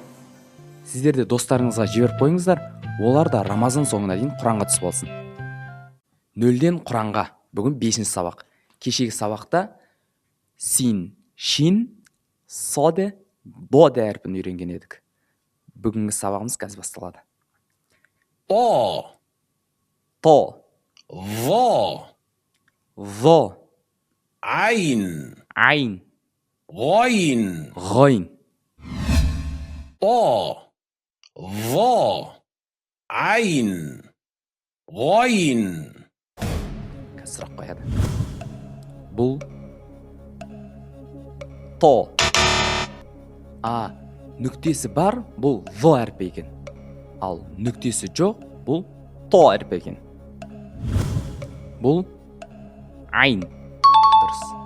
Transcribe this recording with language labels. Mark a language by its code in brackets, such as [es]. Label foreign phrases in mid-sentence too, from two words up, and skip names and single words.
[kk] Сіздерді достарыңызға жіберіп қойыңыздар, олар да Рамазан соңына дейін Құранға түсіп алсын. Нөлден Құранға. Бүгін 5-ші сабақ. Кешегі сабақта син, шин, соде, боде әріпін үйренген едік. Бүгінгі сабағымыз қазір басталады. [ar] طا [kk] То, [ar] ظا [kk] во, [ar] عين [kk] айн, [ar] غين. [kk] ғойн. [ar] طا ظا عين غين. [kk] Қазір сұрақ қояды. Бұл то. Нүктесі бар, бұл во әріпі екен. Ал нүктесі жоқ, бұл то әріпі екен. Бұл айн. Дұрыс.